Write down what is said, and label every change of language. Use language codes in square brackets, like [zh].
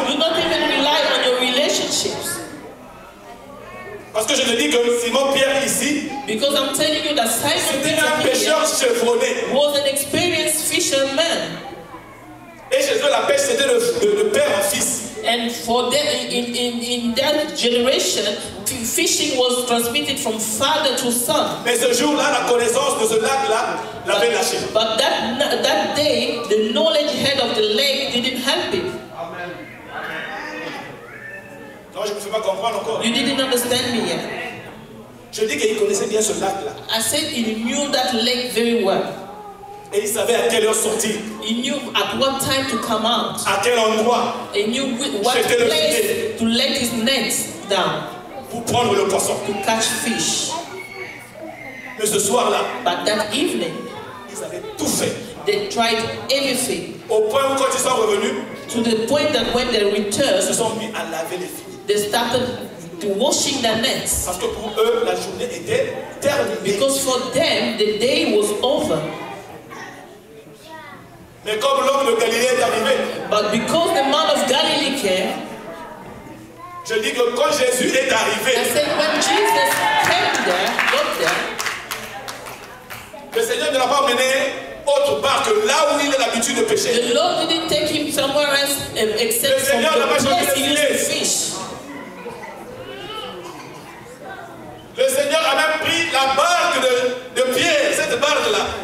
[en] Do not even rely on your relationships. [fr] Parce que je te dis que Simon-Pierre ici, [en] Because I'm telling you that Simon [fr] c'était un [en] Peter [fr] pêcheur chevronné. [en] was an experienced fisherman. [fr] Et chez eux, la pêche, c'était de père en fils. [en] And for them, in that generation, fishing was transmitted from father to son. [fr] Mais ce jour-là, la connaissance de ce lac-là l'avait lâché. [en] But that day, the knowledge head of the lake didn't help him. [fr] Non, je ne me fais pas comprendre encore. [en] You didn't understand me yet. [fr] Je dis qu'il connaissait bien ce lac-là. [en] I said he knew that lake very well. [fr] Et il savait à quelle heure sortir. [en] He knew at what time to come out. [fr] À quel endroit. [en] He knew what place to let his nets down. [fr] Pour prendre le poisson. [en] To catch fish. [fr] Mais ce soir-là, [en] but that evening, [fr] ils avaient tout fait. [en] They tried everything. [fr] Au point où quand ils sont revenus, [en] to the point that when they returned, [fr] ils se sont mis à laver les filles. [en] They started washing their nets. [fr] Parce que pour eux, la journée était terminée. [en] Because for them, the day was over. [fr] Mais comme l'homme de Galilée est arrivé, [en] but because the man of Galilee came, [fr] je dis que quand Jésus est arrivé, [en] I said when Jesus came there, got there, [fr] le Seigneur ne l'a pas emmené autre part que là où il a l'habitude de pêcher. [en] The Lord didn't take him somewhere else except from the place he used to fish. [fr] Le Seigneur a même pris la barque de Pierre, cette barque-là.